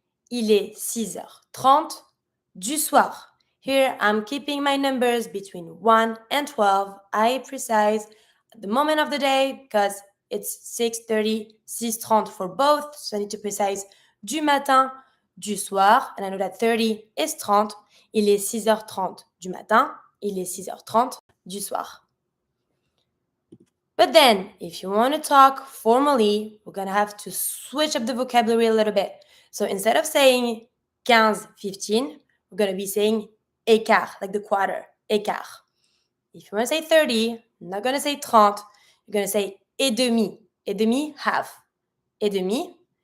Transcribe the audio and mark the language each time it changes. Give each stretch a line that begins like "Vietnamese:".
French: Il est 6h30 du soir.
English: Here, I'm keeping my numbers between 1 and 12. I precise the moment of the day because it's 6:30, 6:30 for both. So I need to precise du matin, du soir. And I know that 30 is 30.
French: Il est 6h30 du matin. Il est 6h30 du soir.
English: But then, if you want to talk formally, we're going to have to switch up the vocabulary a little bit. So instead of saying 15, we're going to be saying écart, like the quarter, écart. If you want to say 30, I'm not going to say 30, you're going to say
French: et demi.
English: Et demi, half. Et demi.